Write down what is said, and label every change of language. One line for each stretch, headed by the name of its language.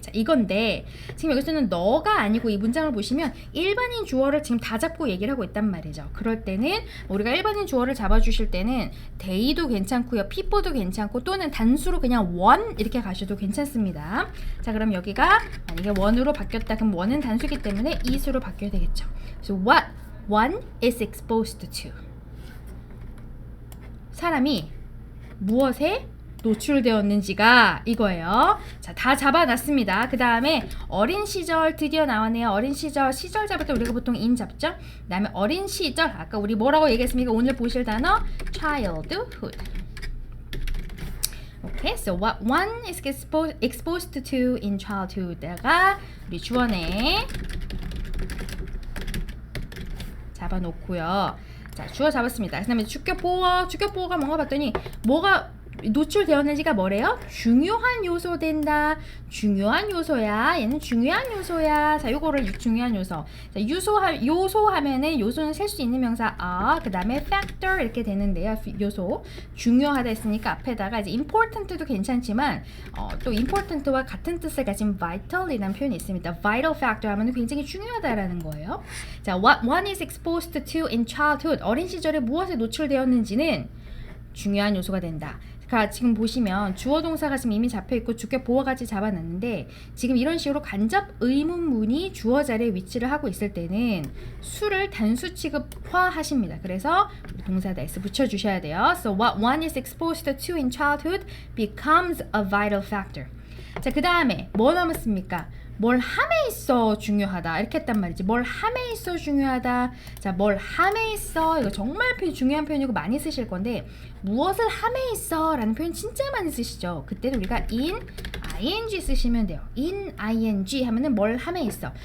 Korean: 자, 이건데 지금 여기서는 너가 아니고 이 문장을 보시면 일반인 주어를 지금 다 잡고 얘기를 하고 있단 말이죠. 그럴 때는 우리가 일반인 주어를 잡아주실 때는 they도 괜찮고요. people도 괜찮고 또는 단수로 그냥 one 이렇게 가셔도 괜찮습니다. 자, 그럼 여기가 만약에 one으로 바뀌었다 그럼 one은 단수기 때문에 is로 바뀌어야 되겠죠.
English: So what one is exposed to.
Korean: 사람이 무엇에 노출되었는지가 이거예요. 자, 다 잡아놨습니다. 그 다음에 어린 시절 드디어 나왔네요. 어린 시절 잡을 때 우리가 보통 in 잡죠. 그 다음에 어린 시절 아까 우리 뭐라고 얘기했습니까? 오늘 보실 단어 childhood.
English: 오케이, so what one is exposed to in childhood가
Korean: 우리 주어네 잡아놓고요. 자, 주어 잡았습니다. 그 다음에 주격보어가 뭔가 봤더니 뭐가 노출되었는지가 뭐래요? 중요한 요소 된다. 중요한 요소야. 얘는 중요한 요소야. 자, 요거를 중요한 요소. 자, 요소 하면은 요소는 셀 수 있는 명사 그 다음에 factor 이렇게 되는데요. 요소. 중요하다 했으니까 앞에다가 이제 important도 괜찮지만 또 important와 같은 뜻을 가진 vital이라는 표현이 있습니다. vital factor 하면은 굉장히 중요하다라는 거예요.
English: 자, what one is exposed to in childhood.
Korean: 어린 시절에 무엇에 노출되었는지는 중요한 요소가 된다. 그러니까 지금 보시면 주어 동사가 지금 이미 잡혀있고 주격 보어까지 잡아놨는데 지금 이런 식으로 간접 의문문이 주어 자리에 위치를 하고 있을 때는 수를 단수 취급화 하십니다. 그래서 동사다 s 붙여주셔야 돼요.
English: So what one is exposed to in childhood becomes a vital factor.
Korean: 자, 그 다음에 뭐 남았습니까? 뭘 함에 있어 중요하다 이렇게 했단 말이지. 뭘 함에 있어 중요하다. 자, 뭘 함에 있어 이거 정말 중요한 표현이고 많이 쓰실 건데 무엇을 함에 있어 라는 표현 진짜 많이 쓰시죠. 그때는 우리가 in ing 쓰시면 돼요. in ing 하면은 뭘 함에 있어.